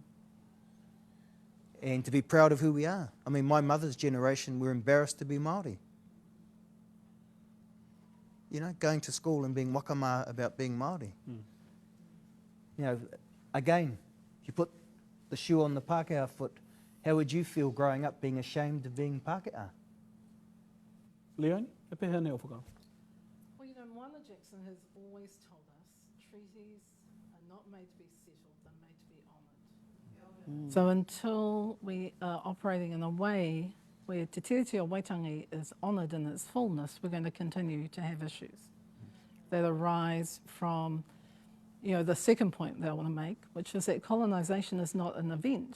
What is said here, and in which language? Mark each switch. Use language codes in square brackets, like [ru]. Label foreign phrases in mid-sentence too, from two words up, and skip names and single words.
[en] And to be proud of who we are. I mean, my mother's generation were embarrassed to be Māori. You know, going to school and being wakama about being Māori. You know, again, if you put the shoe on the Pākehā foot, how would you feel growing up being ashamed of being Pākehā? [mi] Leone, e pehe nei o whakaro? [en] Well, you know, Moana Jackson has always told us treaties are not made to be settled, they're made to be honoured. So until we are operating in a way where Te Tiriti o Waitangi is honoured in its fullness, we're going to continue to have issues that arise from, you know, the second point that I want to make, which is that colonisation is not an event.